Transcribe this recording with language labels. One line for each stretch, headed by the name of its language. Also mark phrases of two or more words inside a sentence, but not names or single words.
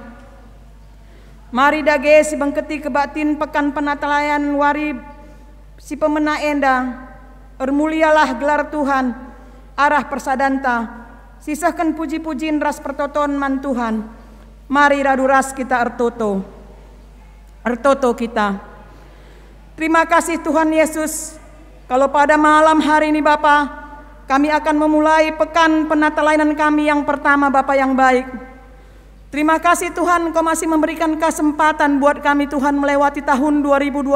Batak Karo: Mari dage si bengketi kebatin
Indonesian: pekan penata layanan
Batak Karo: wari si pemena enda ermulialah gelar Tuhan arah persadanta sisahkan puji-pujiin ras pertoton man Tuhan. Mari raduras kita ertoto kita.
Indonesian: Terima kasih Tuhan Yesus. Kalau pada malam hari ini Bapa, kami akan memulai pekan penata layanan kami yang pertama Bapa yang baik. Terima kasih Tuhan Kau masih memberikan kesempatan buat kami Tuhan melewati tahun 2020.